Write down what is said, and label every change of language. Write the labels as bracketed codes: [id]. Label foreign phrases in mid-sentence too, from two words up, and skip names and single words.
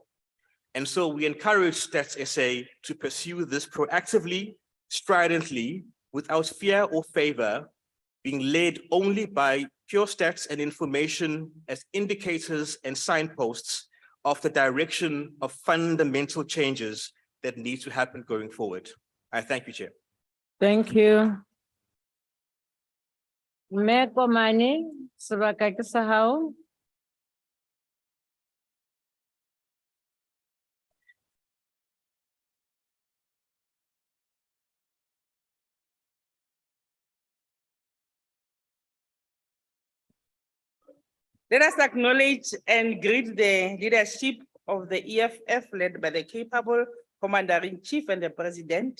[en] And so we encourage Stats SA to pursue this proactively, stridently, without fear or favor, being led only by pure stats and information as indicators and signposts of the direction of fundamental changes that need to happen going forward. I thank you, Chair. Thank you. [st] Mayor Komani, sebaka ke sa hao. [en] Let us acknowledge and greet the leadership of the EFF led by the capable Commander-in-Chief and the President.